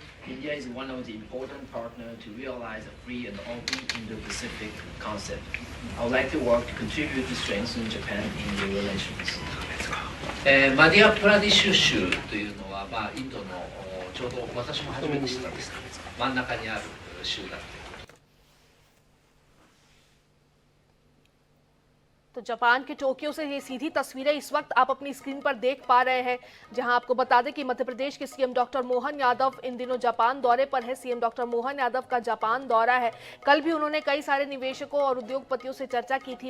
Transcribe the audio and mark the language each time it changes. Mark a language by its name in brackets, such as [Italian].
[English] India is one of the important partners to realize a free and open Indo-Pacific concept. I would like to work to contribute to strengthen Japan-India relations. [Japanese] マディアプラディッシュ州というのは、インドのちょうど私も初めて知ったんですが、真ん中にある州だと。 [Hindi] तो Japan के Tokyo से ये सीधी तस्वीरें इस वक्त आप अपनी screen पर देख पा रहे हैं, जहां आपको बता दें कि मध्य प्रदेश के सीएम डॉक्टर मोहन यादव इन दिनों जापान दौरे पर है। सीएम डॉक्टर मोहन यादव का जापान दौरा है। कल भी उन्होंने कई सारे निवेशकों और उद्योगपतियों से चर्चा की थी।